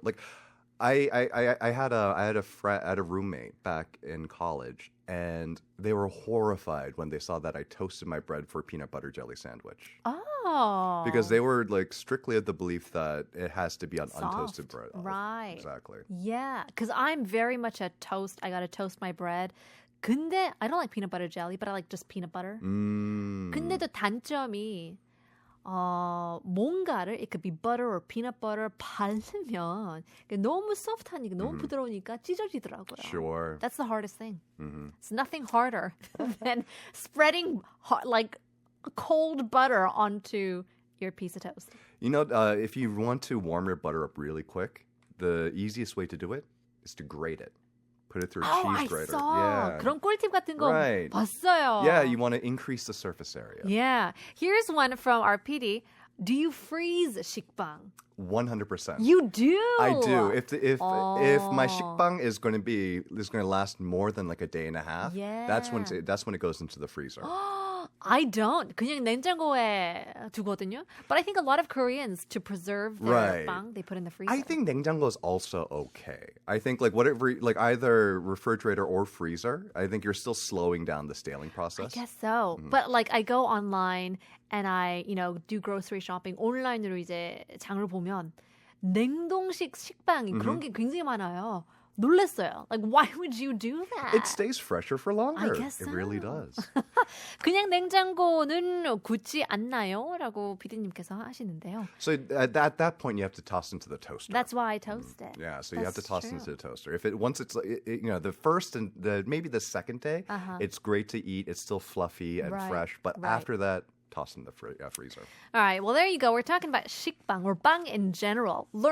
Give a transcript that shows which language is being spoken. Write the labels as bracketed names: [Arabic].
[English] Like I had a roommate back in college, and they were horrified when they saw that I toasted my bread for a peanut butter jelly sandwich. Oh. Because they were like strictly of the belief that it has to be on Soft. untoasted bread. Right. Exactly. Yeah, because I'm very much a toast. I gotta toast my bread. 근데 I don't like peanut butter jelly, but I like just peanut butter. [Korean] 근데도 단점이 뭔가를 [English] it could be butter or peanut butter [Korean] 바르면 너무 soft하니까 너무 부드러우니까 찢어지더라고요. [English] Sure. That's the hardest thing. It's nothing harder than spreading like cold butter onto your piece of toast. If you want to warm your butter up really quick, the easiest way to do it is to grate it. Put it through a cheese grater. I saw. Yeah. [Korean] 그런 꿀팁 같은 거 [English] Right. [Korean] 봤어요. [English] Yeah, you want to increase the surface area. Yeah. Here's one from our PD. Do you freeze 식빵? 100%. You do. I do. If my 식빵 is going to last more than like a day and a half, that's when it goes into the freezer. I don't. [Korean] 그냥 냉장고에 두거든요. [English] But I think a lot of Koreans, to preserve their 빵, they put in the freezer. I think 냉장고 is also okay. I think like whatever, like either refrigerator or freezer, I think you're still slowing down the staling process. I guess so. But like I go online and I, do grocery shopping. [Korean] 온라인으로 이제 장을 보면 냉동식 식빵이 그런 게 굉장히 많아요. 놀랐어요. [English] Like, why would you do that? It stays fresher for longer. I guess so. It really does. [Korean] 그냥 냉장고는 굳지 않나요? 라고 PD님께서 하시는데요. [English] So at that point, you have to toss into the toaster. That's why I toast it. Yeah, so you have to That's toss true. into the toaster. If once it's the first and maybe the second day, it's great to eat. It's still fluffy and fresh, but after that, toss in the freezer. All right, well, there you go. We're talking about 식빵 or 빵 in general.